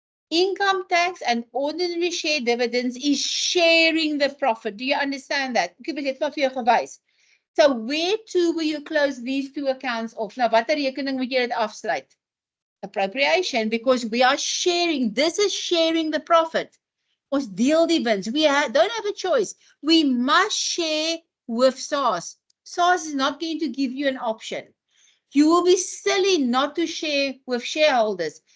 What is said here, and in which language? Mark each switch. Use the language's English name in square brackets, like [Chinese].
[English] Income tax and ordinary share dividends is sharing the profit. Do you understand that? [Afrikaans] Ek het dit vir jou gewys. [English] So where to will you close these 2 accounts off? [Afrikaans] Nou watter rekening moet jy dit afsluit? [English] Appropriation, because we are sharing. This is sharing the profit. [Afrikaans] Ons deel die wins. [English] We don't have a choice. We must share with SARS. SARS is not going to give you an option. You will be silly not to share with shareholders.